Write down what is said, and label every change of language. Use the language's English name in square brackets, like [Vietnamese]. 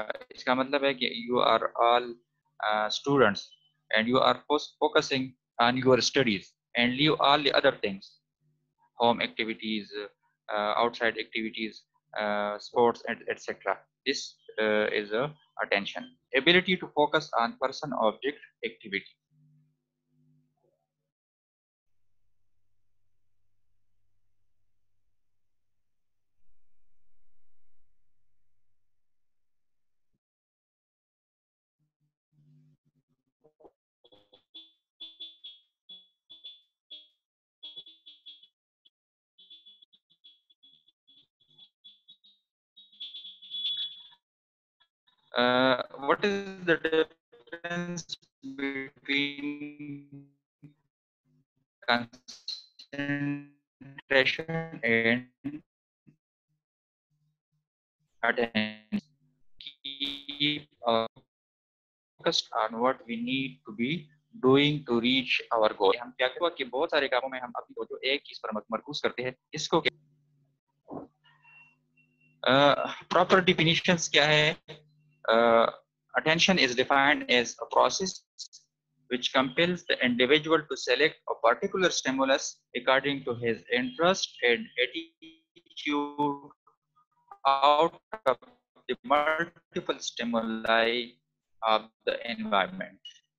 [Urdu] اس کا مطلب ہے کہ [English] You are all students and you are focusing on your studies and leave all the other things, home activities, outside activities, sports, and etc. This is attention. Ability to focus on person, object, activity. What is the difference between concentration and attention? Keep our focused on what we need to be doing to reach our goal. [Urdu] ہم کیا کرتے ہیں کہ بہت سارے کاموں میں ہم اپنی توجہ ایک چیز پر مرکوز کرتے ہیں. اس کو [English] proper definitions [Urdu] کیا ہے؟ [English] Attention is defined as a process which compels the individual to select a particular stimulus according to his interest and attitude out of the multiple stimuli of the environment.